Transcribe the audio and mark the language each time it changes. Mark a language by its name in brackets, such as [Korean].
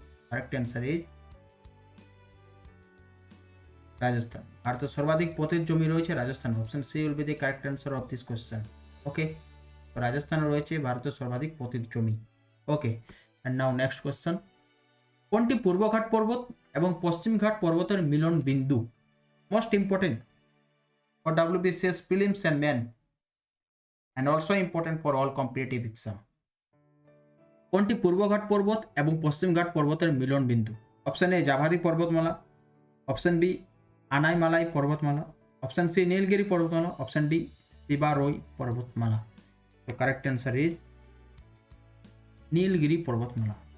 [English] Correct answer is Rajasthan. [Bangla] ভারতের সর্বাধিক পতিত জমি রয়েছে Rajasthan. [English] Option C will be the correct answer of this question. [Bangla] ওকে, রাজস্থানে রয়েছে ভারতের সর্বাধিক পতিত জমি। [English] Okay, and now next question. [Bangla] কোনটি পূর্বঘাট পর্বত এবং পশ্চিমঘাট পর্বতের মিলন বিন্দু? [English] Most important for WBCS prelims and main and also important for all competitive exam. [Bangla] কোনটি পূর্বঘাট পর্বত এবং পশ্চিমঘাট পর্বতের মিলন বিন্দু? অপশন এ জাভাদি পর্বতমালা, অপশন বি আনাইমালাই পর্বতমালা, অপশন সি নীলগিরি পর্বতমালা, অপশন ডি শিবারোই পর্বতমালা। [English] তো correct answer is Nilgiri পর্বতমালা।